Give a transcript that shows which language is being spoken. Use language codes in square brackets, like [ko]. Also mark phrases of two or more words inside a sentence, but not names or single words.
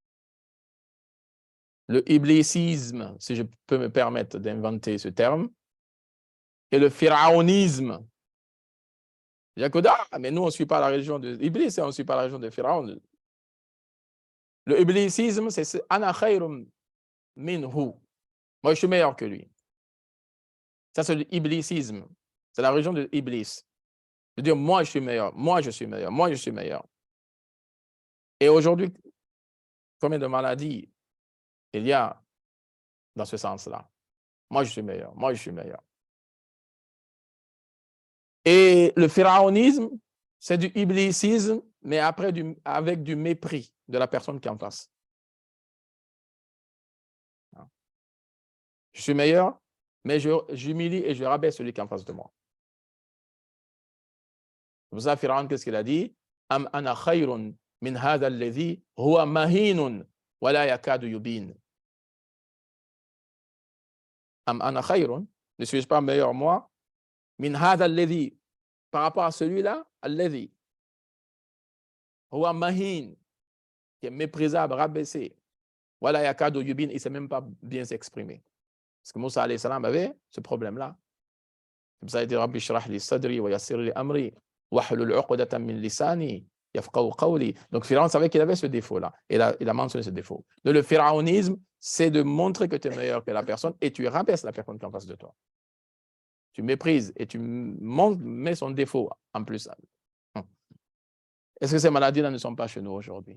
[fr] Le iblisisme, si je peux me permettre d'inventer ce terme, et le fir'aunisme. Il y a que mais nous, on ne suit pas la religion de Iblis et on ne suit pas la religion de Pharaon. Le iblisisme, c'est [ar] أنا خير منه. [fr] Moi, je suis meilleur que lui. Ça, c'est l'iblisisme. C'est la religion de Iblis. De dire, moi, je suis meilleur, moi, je suis meilleur, moi, je suis meilleur. Et aujourd'hui, combien de maladies il y a dans ce sens-là? Moi, je suis meilleur, moi, je suis meilleur. Et le pharaonisme, c'est du iblisisme, mais après avec du mépris de la personne qui est en face. Je suis meilleur, mais j'humilie et je rabaisse celui qui est en face de moi. C'est pour ça, Pharaon, qu'est-ce qu'il a dit? [ar] أم أنا خير من هذا الذي هو مهين ولا يكاد يبين. أم أنا خير, [fr] ne suis-je pas meilleur moi? [ar] من هذا الذي, [fr] par rapport à celui-là, [ar] الذي هو مهين, [fr] qui est méprisable, rabaissé. [ar] ولا يكاد يبين, [fr] il ne sait même pas bien s'exprimer. Parce que Moussa alayhi salam avait ce problème-là. C'est pour ça qu'il dit [ar] رب اشرح لي صدري ويسر لي أمري واحلل عقدة من لساني يفقهوا قولي. [fr] Donc Pharaon savait qu'il avait ce défaut-là. Il a mentionné ce défaut. Donc, le pharaonisme, c'est de montrer que tu es meilleur que la personne et tu rabaisses la personne qui est en face de toi. Tu méprises et tu mets son défaut en plus. Est-ce que ces maladies-là ne sont pas chez nous aujourd'hui?